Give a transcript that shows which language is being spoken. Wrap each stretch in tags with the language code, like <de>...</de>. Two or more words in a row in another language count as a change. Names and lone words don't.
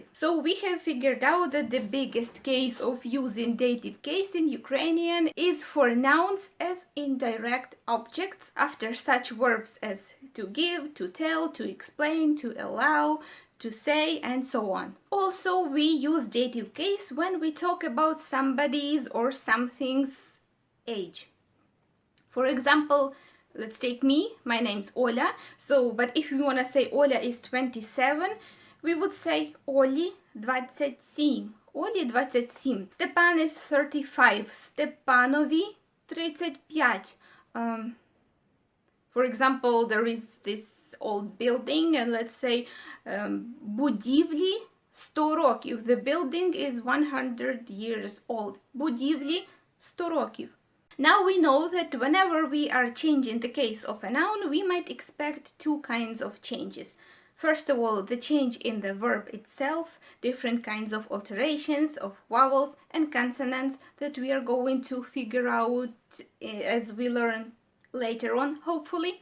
<en>So we have figured out that the biggest case of using dative case in Ukrainian is for nouns as indirect objects after such verbs as to give, to tell, to explain, to allow, to say, and so on. Also, we use dative case when we talk about somebody's or something's age. For example, let's take me. My name's Ola. So, but if we want to say Ola is 27, we would say</en> <uk>Олі 27.</uk> <en>Олі 27. Степан is 35. Степанові 35. For example, there is this old building, and let's say</en> <uk>будівлі 100 років.</uk> <en>The building is 100 years old.</en> <uk>Будівлі 100 років.</uk> <en>Now we know that whenever we are changing the case of a noun, we might expect two kinds of changes. First of all, the change in the verb itself, different kinds of alterations of vowels and consonants that we are going to figure out as we learn later on, hopefully.</en>